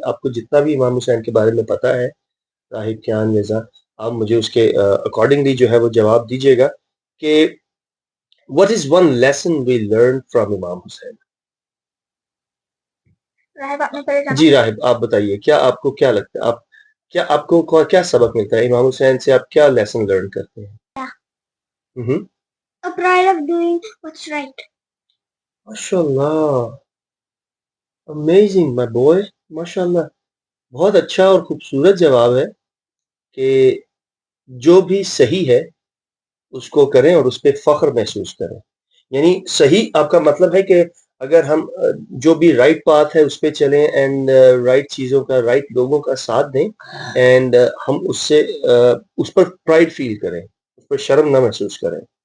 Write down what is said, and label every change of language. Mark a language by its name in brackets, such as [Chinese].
[Urdu] آپ کو جتنا بھی امام حسین کے بارے میں پتا ہے، راہب، کیان، مرزا، آپ مجھے اس کے اکارڈنگلی جو ہے وہ جواب دیجیے گا کہ [English] what is one lesson we learned from [Urdu] امام حسین؟ جی راہب آپ بتائیے، کیا آپ کو کیا لگتا ہے، آپ کو کیا سبق ملتا ہے امام حسین سے؟ آپ کیا لیسن لرن کرتے ہیں؟ [English] A pride of doing what's right. [Urdu] ماشاءاللہ، امیزنگ مائی بوائے، ماشاءاللہ بہت اچھا اور خوبصورت جواب ہے کہ جو بھی صحیح ہے اس کو کریں اور اس پہ فخر محسوس کریں. یعنی صحیح آپ کا مطلب ہے کہ اگر ہم جو بھی رائٹ پاتھ ہے اس پہ چلیں اینڈ رائٹ چیزوں کا، رائٹ لوگوں کا ساتھ دیں، اینڈ ہم اس پر پرائڈ فیل کریں، اس پر شرم نہ محسوس کریں.